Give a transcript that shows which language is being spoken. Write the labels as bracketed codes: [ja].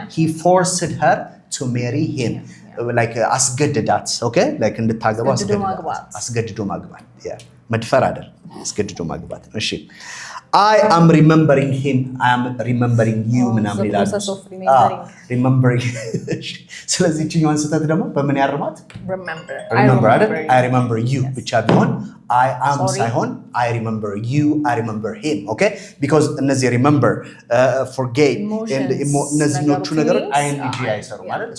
[en] he forced her to marry him like [am] አስገድዳት [en] okay like [am] እንድታገባ አስገድዶ ማግባት መድፈር አይደል? አስገድዶ ማግባት። እሺ [en] I am remembering him I am remembering you [am] ምናምን ይላል። remembering ስለዚህ እቺኛዋን ስተት ደግሞ በምን ያርማት? remember አይደል? [en] I remember you [am] ብቻ ቢሆን [en] I am [am] ሳይሆን [en] I remember you I remember him okay because [am] እነዚህ [en] remember forget [am] እነዚህኞቹ ነገሮች [en] ing [am] አይሰሩም አይደል?